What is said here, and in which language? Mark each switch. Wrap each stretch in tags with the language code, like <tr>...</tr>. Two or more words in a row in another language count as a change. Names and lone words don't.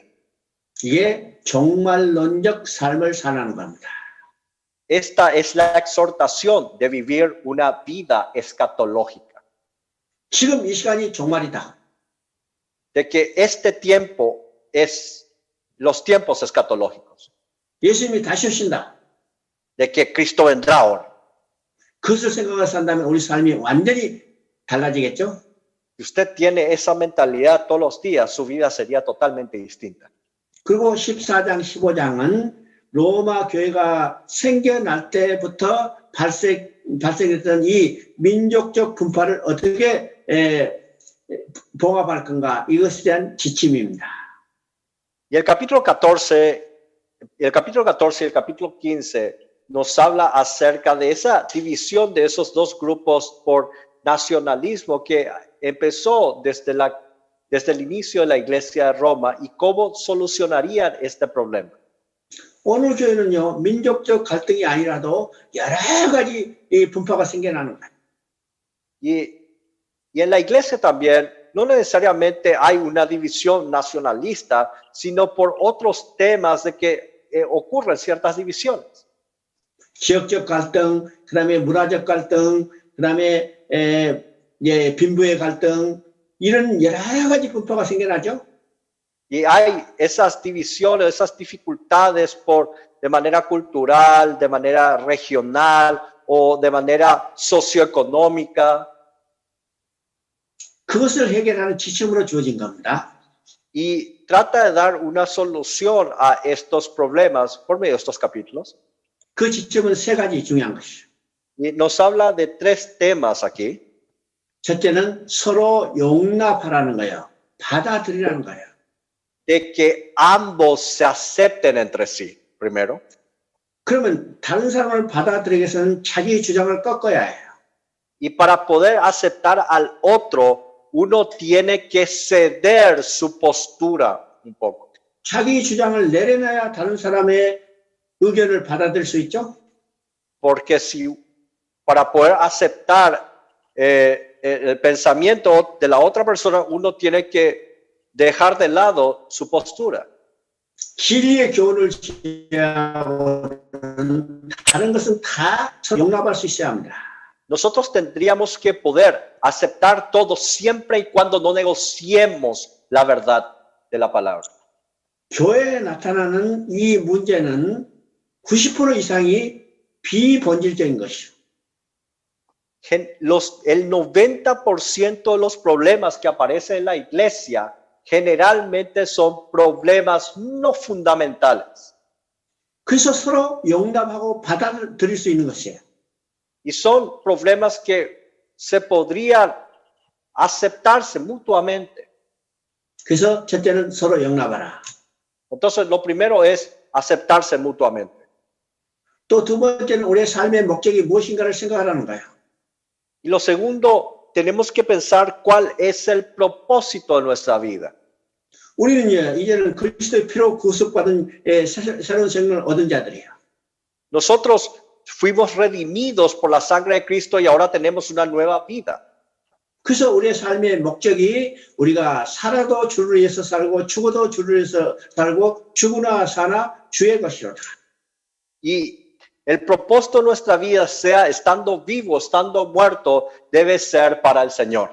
<ko>이게 종말론적 삶을 사는 겁니다.</ko> <es>Esta es la exhortación de vivir una vida escatológica.</es> <ko>지금 이 시간이 종말이다.</ko> <es>De que este tiempo es los tiempos escatológicos.</es> <ko>예수님이 다시 오신다.</ko> <es>De que Cristo vendrá ahora.</es> <ko>그것을 생각해서 산다면 우리 삶이 완전히 달라지겠죠?</ko> <es>Si usted tiene esa mentalidad todos los días, su vida sería totalmente distinta.</es> <ko>그리고 14장, 15장은 로마 교회가 생겨날 때부터 발생했던 이 민족적 분파를 어떻게 봉합할 건가 이것에 대한 지침입니다.</ko> <es>Y el capítulo 14 y el capítulo 15 nos habla acerca de esa división de esos dos grupos por nacionalismo que empezó desde la desde el inicio de la iglesia de Roma y cómo solucionarían este problema.</es> <ko>오늘 교회는요, 민족적 갈등이 아니라도 여러 가지 이 분파가 생겨나는 거예요.</ko> <es>Y en la iglesia también no necesariamente hay una división nacionalista, sino por otros temas de que ocurren ciertas divisiones.</es> <ko>지역적 갈등, 그다음에 문화적 갈등, 그다음에 빈부의 갈등, 이런 여러 가지 분파가 생겨나죠.</ko> <es>Y hay esas divisiones, esas dificultades de manera cultural, de manera regional o de manera socioeconómica.</es> <ko>그것을 해결하는 지침으로 주어진 겁니다.</ko> <es>Y trata de dar una solución a estos problemas por medio de estos capítulos.</es> <ko>그 지침은 세 가지 중요한 것이죠.</ko> <es>Y nos habla de tres temas aquí.</es> <ko>첫째는 서로 용납하라는 거예요. 받아들이라는 거예요.</ko> <es>De que ambos se acepten entre sí, primero.</es> <ko>그러면 다른 사람을 받아들이기 위해서는 자기 주장을 꺾어야 해요.</ko> <es>Y para poder aceptar al otro, uno tiene que ceder su postura un poco.</es> <ko>자기 주장을 내려놔야 다른 사람의 의견을 받아들일 수 있죠.</ko> <es>Porque si para poder aceptar el pensamiento de la otra persona, uno tiene que dejar de lado su postura.</es> <ko>진리의 교훈을 지향하고는 다른 것은 다 용납할 수 있어야 합니다.</ko> <es>Nosotros tendríamos que poder aceptar todo siempre y cuando no negociemos la verdad de la palabra.</es> <ko>교회에 나타나는 이 문제는 90% 이상이 비본질적인 것이죠.</ko> <es>El 90% de los problemas que aparecen en la iglesia generalmente son problemas no fundamentales.</es> <ko>그래서 서로 용납하고 받아들일 수 있는 것이에요.</ko> <es>Y son problemas que se podrían aceptarse mutuamente.</es> <ko>그래서 첫째는 서로 용납하라.</ko> <es>Entonces, lo primero es aceptarse mutuamente.</es> <ko>또 두 번째는 우리의 삶의 목적이 무엇인가를 생각하라는 거예요.</ko> <es>Y lo segundo, tenemos que pensar cuál es el propósito de nuestra vida.</es> <ko>우리는 이제는 그리스도의 피로 구속받은 새로운 생명을 얻은 자들이에요.</ko> <es>Nosotros fuimos redimidos por la sangre de Cristo y ahora tenemos una nueva vida.</es> <ko>그래서 우리의 삶의 목적이 우리가 살아도 주를 위해서 살고 죽어도 주를 위해서 살고 죽으나 사나 주의 것이로다.</ko> <es>Y el propósito de nuestra vida, sea estando vivo, estando muerto, debe ser para el Señor.</es>